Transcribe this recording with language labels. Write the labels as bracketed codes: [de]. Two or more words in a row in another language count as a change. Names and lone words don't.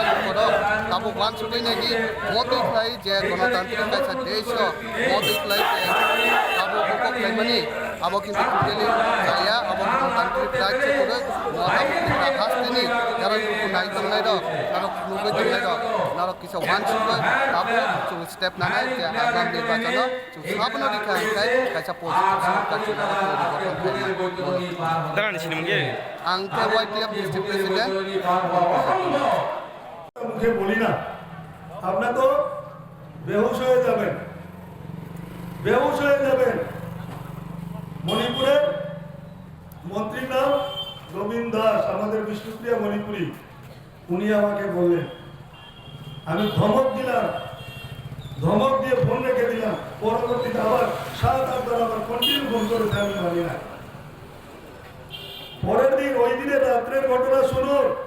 [trp] नकर ताबो वान सुबै नागि मोदी खाइ जे गणतान्त्रिक कायसा देश मोदी खाइ जे ताबो बुक खाइमानि अब किन्तु टोटली जाया अब गणतान्त्रिक राज्य गुरुई मोदा किता हास्तिनि जरा नाइ दंनाय द जरा नुगै दंनाय द नर किसा वान सुबै ताबो जो स्टेप नानाय जे आगाम निर्वाचन जो साबनो दिखाय कायसा पजिटिव कायसा दागानि सिनेमगे आं वाइटिएफ [en] district president [bn] মুখে বলি না আপনারা তো বেহুশ হয়ে যাবেন মণিপুরের মন্ত্রীর নাম রবীন্দ্র দাস আমাদের বিষ্ণুপ্রিয়া মণিপুরি উনি আমাকে বললেন আমি ধমক দিয়ে ফোন রেখে দিলাম পরবর্তীতে আবার 7-8 বার আবার কন্টিনিউ ফোন করেছে আমি জানি না পরের দিন ওই দিনের রাত্রের ঘটনা শুনুন